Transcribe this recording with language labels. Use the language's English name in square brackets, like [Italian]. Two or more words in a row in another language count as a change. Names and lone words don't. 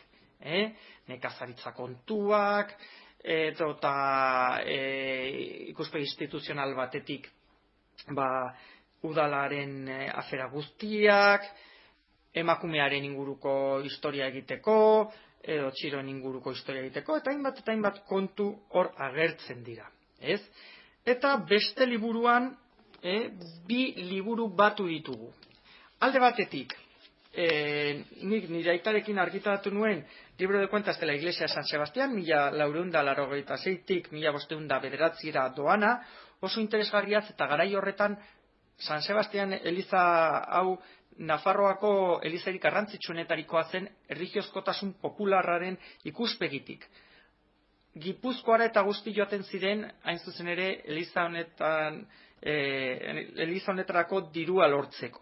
[Basque] Nekazaritza kontuak, eta ikuspegi instituzional batetik udalaren afera guztiak, emakumearen inguruko historia egiteko, edo txiroen inguruko historia egiteko, eta hainbat kontu hor agertzen dira. Eta beste liburuan, bi liburu batu ditugu. Alde batetik, nik nire aitarekin argitaratu nuen Libro de Cuentas de la Iglesia de San Sebastián, 1486tik 1509 doana, oso interesgarriaz eta garai horretan San Sebastián eliza hau Nafarroako elizarik garrantzitsuenetarikoa zen erlijiozkotasun popularraren ikuspegitik. Gipuzkoara eta guzti joaten ziren, hain zuzen ere, eliza honetarako dirua lortzeko.